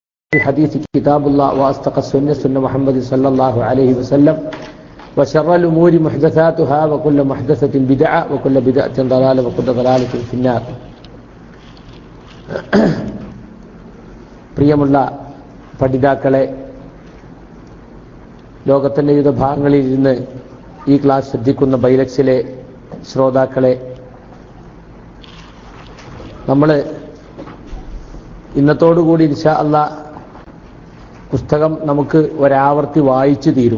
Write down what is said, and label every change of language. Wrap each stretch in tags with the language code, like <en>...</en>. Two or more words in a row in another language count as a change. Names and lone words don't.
<ar>الحديث كتاب الله وأصدق السنة سنة محمد صلى الله عليه وسلم وشر الأمور محدثاتها وكل محدثة بدعة وكل بدعة ضلالة وكل ضلالة في النار.</ar> <ml>പ്രിയമുള്ള പഠിതാക്കളെ, ലോകത്തിൻ്റെ വിവിധ ഭാഗങ്ങളിൽ ഇരുന്ന് ഈ ക്ലാസ് ശ്രദ്ധിക്കുന്ന ബൈലക്സിലെ ശ്രോതാക്കളെ, നമ്മൾ ഇന്നത്തോടുകൂടി</ml> <ar>إن شاء الله</ar> <ml>പുസ്തകം നമുക്ക് ഒരാവർത്തി വായിച്ചു തീരും.</ml>